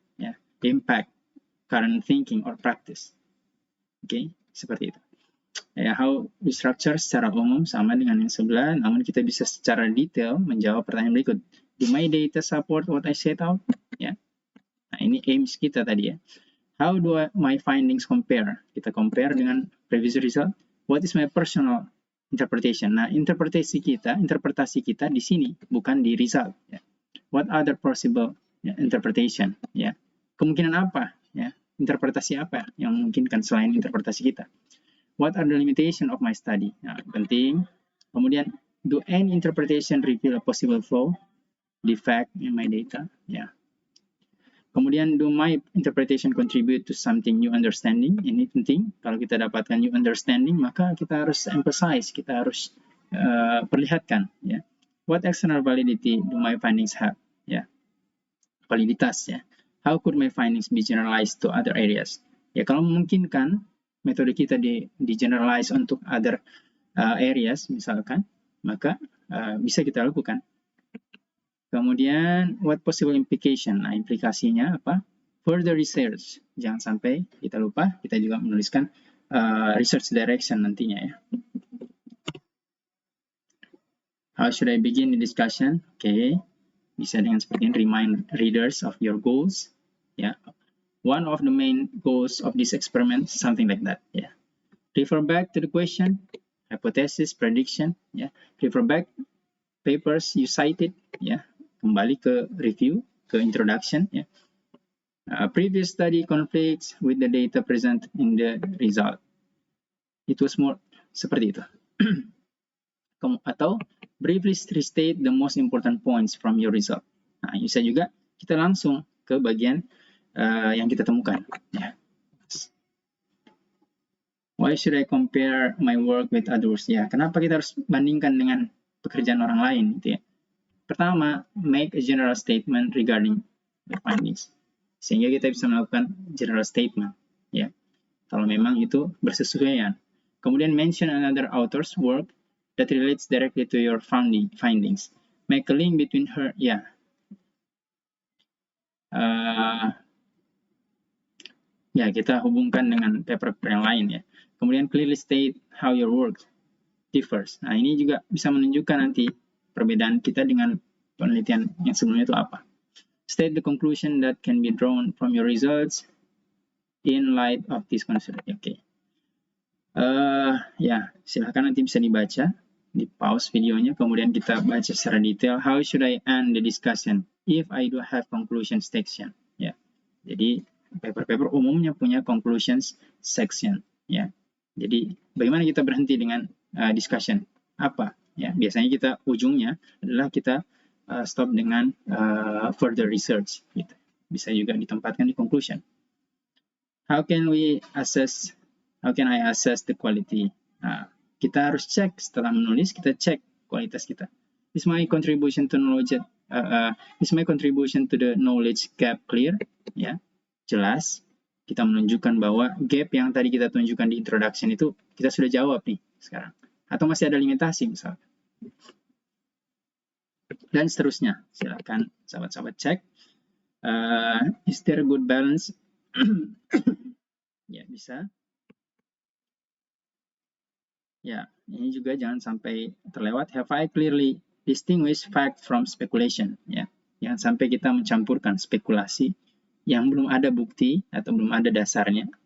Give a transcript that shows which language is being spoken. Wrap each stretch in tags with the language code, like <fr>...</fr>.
<en>Ya, impact, current thinking or practice.</en> <id>Oke, seperti itu. Ya,</id> <en>how we structure</en> <id>secara umum sama dengan yang sebelah, namun kita bisa secara detail menjawab pertanyaan berikut.</id> <en>Do my data support what I set out? Ya.</en> <id>Nah, ini aims kita tadi ya.</id> <en>How do my findings compare? Kita compare dengan previous result. What is my personal interpretation?</en> <id>Nah, interpretasi kita di sini, bukan di result. Ya.</id> <en>What other possible interpretation? Ya.</en> <id>Kemungkinan apa?</id> <en>Ya.</en> <id>Interpretasi apa yang memungkinkan selain interpretasi kita?</id> <en>What are the limitations of my study?</en> <id>Nah, penting.</id> <en>Kemudian, do any interpretation reveal a possible flaw, defect in my data? Ya. Kemudian, do my interpretation contribute to something new understanding?</en> <id>Ini penting. Kalau kita dapatkan new understanding, maka kita harus emphasize, kita harus perlihatkan. Ya.</id> <en>What external validity do my findings have? Ya. Validitas. Ya. How could my findings be generalized to other areas?</en> <id>Ya, kalau memungkinkan metode kita di generalize untuk other areas misalkan, maka bisa kita lakukan.</id> <en>Kemudian, what possible implication?</en> <id>Nah, implikasinya apa?</id> <en>Further research.</en> <id>Jangan sampai kita lupa, kita juga menuliskan research direction nantinya ya.</id> <en>How should I begin the discussion?</en> <id>Oke, bisa dengan seperti ini,</id> <en>remind readers of your goals. Ya. One of the main goals of this experiment, something like that. Yeah. Refer back to the question, hypothesis, prediction. Yeah. Refer back papers you cited. Yeah.</en> <id>Kembali ke review, ke introduction.</id> <en>Yeah. Previous study conflicts with the data present in the result. It was more</en> <id>seperti itu. Atau</id> <en>briefly restate the most important points from your result.</en> <id>Nah, bisa juga kita langsung ke bagian yang kita temukan. Ya.</id> <en>Why should I compare my work with others?</en> <id>Ya, kenapa kita harus bandingkan dengan pekerjaan orang lain gitu ya.</id> <en>Pertama, make a general statement regarding the findings.</en> <id>Sehingga kita bisa melakukan general statement ya. Kalau memang itu bersesuaian.</id> <en>Kemudian mention another author's work that relates directly to your findings. Make a link between her, ya.</en> <id>Ya, kita hubungkan dengan paper yang lain ya.</id> <en>Kemudian clearly state how your work differs.</en> <id>Nah, ini juga bisa menunjukkan nanti perbedaan kita dengan penelitian yang sebelumnya itu apa.</id> <en>State the conclusion that can be drawn from your results in light of this concept. Oke.</en> <id>Ya, silahkan nanti bisa dibaca, di pause videonya, kemudian kita baca secara detail.</id> <en>How should I end the discussion if I do have conclusion section?</en> <id>Ya, jadi paper-paper umumnya punya conclusions section. Ya, jadi bagaimana kita berhenti dengan discussion? Apa? Ya, biasanya kita ujungnya adalah kita stop dengan further research. Gitu. Bisa juga ditempatkan di conclusion.</id> <en>How can I assess the quality?</en> <id>Kita harus cek setelah menulis, kita cek kualitas kita.</id> <en>Is my contribution to knowledge the knowledge gap clear?</en> <id>Ya, jelas. Kita menunjukkan bahwa gap yang tadi kita tunjukkan di introduction itu kita sudah jawab nih sekarang. Atau masih ada limitasi misalnya. Dan seterusnya. Silakan sahabat-sahabat cek.</id> <en>Is there a good balance?</en> <id>Ya, bisa. Ya, ini juga jangan sampai terlewat.</id> <en>Have I clearly distinguished fact from speculation?</en> <id>Ya, jangan sampai kita mencampurkan spekulasi yang belum ada bukti atau belum ada dasarnya.</id>